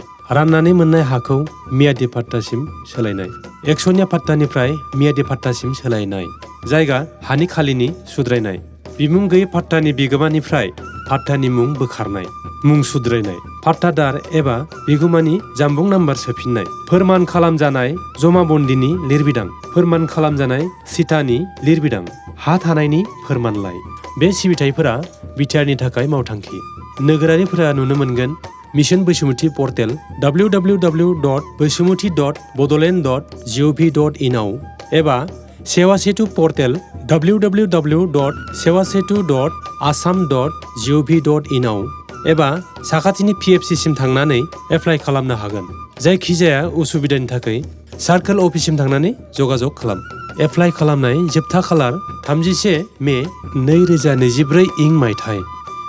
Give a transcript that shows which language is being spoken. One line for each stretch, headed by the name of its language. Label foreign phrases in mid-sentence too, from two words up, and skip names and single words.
Bodo: राननानै मोननाय हाखौ मियादि पाट्टासिम सोलायनाय, एकसनिया पाट्टानिफ्राय मियादि पाट्टासिम सोलायनाय, जायगा हानि खालिनि सुद्रायनाय, बिमुं गैयै पाट्टानि बिगोमानिफ्राय पाट्टानि मुं बोखारनाय, मुं सुद्रायनाय, पाट्टादार एबा बिगुमानि जानबुं नाम्बार सोफिननाय, फोरमान खालामजानाय जमाबन्दिनि लिरबिदां, फोरमान खालामजानाय सिटानि लिरबिदां, हा थानायनि फोरमानलाइ। बे सिबिथायफोरा बिटिआरनि थाखाय मावथांखि। नोगोरारिफोरा नुनो मोनगोन मिशन बैसोमुथि पर्टेल www.bwiswmuthi.bodoland.gov.in आव एबा सेवासेतु पर्टेल www.sevasetu.assam.gov.in आव एबा साखाथिनि PFC सिम थांनानै एप्लाइ खालामनो हागोन। जायखिजाया उसुबिदानि थाखाय सार्कल अफिससिम थांनानै जगाजग खालाम। एप्लाइ खालामनाय जोबथा खालार 31 मे 2024 मायथाइ।